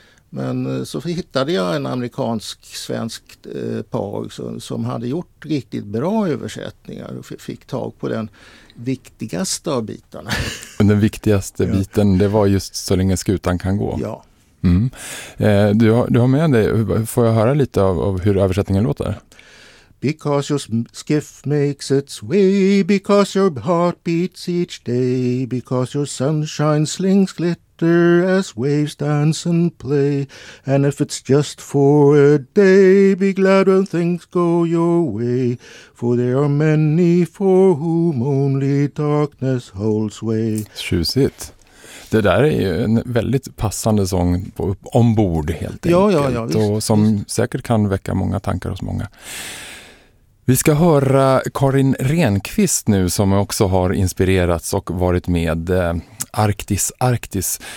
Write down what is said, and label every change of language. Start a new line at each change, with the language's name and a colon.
Swedish: Men så hittade jag en amerikansk-svensk par som hade gjort riktigt bra översättningar och fick tag på den viktigaste av bitarna. Den viktigaste biten, det var just så länge skutan kan gå. Ja. Mm. Du har med dig, får jag höra lite av hur översättningen låter?
English: Because your skiff makes its way, because your heart beats each day, because your sunshine slings glitter as waves dance and play, and if it's just for a day, be glad when things go your way, for there are many for whom only darkness holds way.
Swedish: Tjusigt. Det där är ju en väldigt passande sång ombord helt enkelt. Ja, visst. Och som visst säkert kan väcka många tankar hos många. Vi ska höra Karin Renqvist nu, som också har inspirerats och varit med Arktis.